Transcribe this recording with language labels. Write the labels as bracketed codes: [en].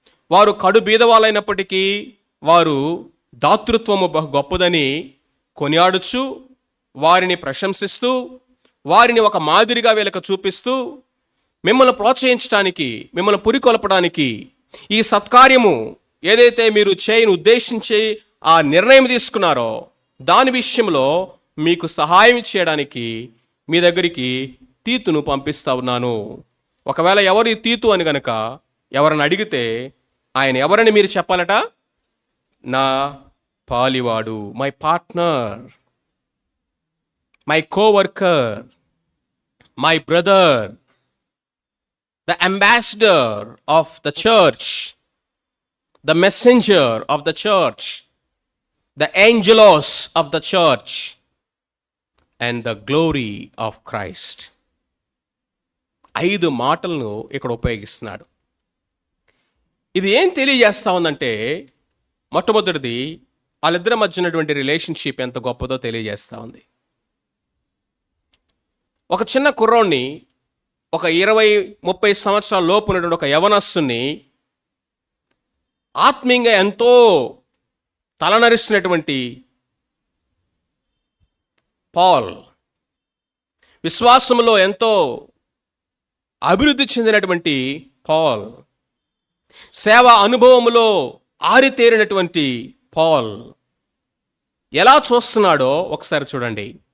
[te] వారు కడు బీదవాళ్ళైనప్పటికీ వారు దాతృత్వము గొప్పదని కొనియాడుచు, వారిని ప్రశంసిస్తూ, వారిని ఒక మాదిరిగా వీళ్ళకు చూపిస్తూ, మిమ్మల్ని ప్రోత్సహించడానికి, మిమ్మల్ని పురికొల్పడానికి, ఈ సత్కార్యము ఏదైతే మీరు చేయని ఉద్దేశించి ఆ నిర్ణయం తీసుకున్నారో దాని విషయంలో మీకు సహాయం చేయడానికి మీ దగ్గరికి తీతును పంపిస్తా ఉన్నాను. ఒకవేళ ఎవరు తీతు అని గనక ఎవరిని అడిగితే ఆయన ఎవరని మీరు చెప్పాలట? నా పాలివాడు, [en] My partner, my coworker, my brother, the ambassador of the church, the messenger of the church, the angelos of the church, and the glory of Christ. [te] 5 మాటలను ఇక్కడ ఉపయోగిస్తున్నాడు. ఇది ఏం తెలియజేస్తా ఉందంటే, మొట్టమొదటిది వాళ్ళిద్దరి మధ్య ఉన్నటువంటి రిలేషన్షిప్ ఎంత గొప్పదో తెలియజేస్తా ఉంది. ఒక చిన్న కుర్రోడిని, ఒక 20-30 సంవత్సరాల లోపు ఉన్నటువంటి ఒక యవనస్తుని ఆత్మీయంగా ఎంతో తలనరిస్తున్నటువంటి పాల్, విశ్వాసంలో ఎంతో అభివృద్ధి చెందినటువంటి పాల్, సేవా అనుభవములో ఆరితేరినటువంటి పాల్ ఎలా చూస్తున్నాడో ఒకసారి చూడండి.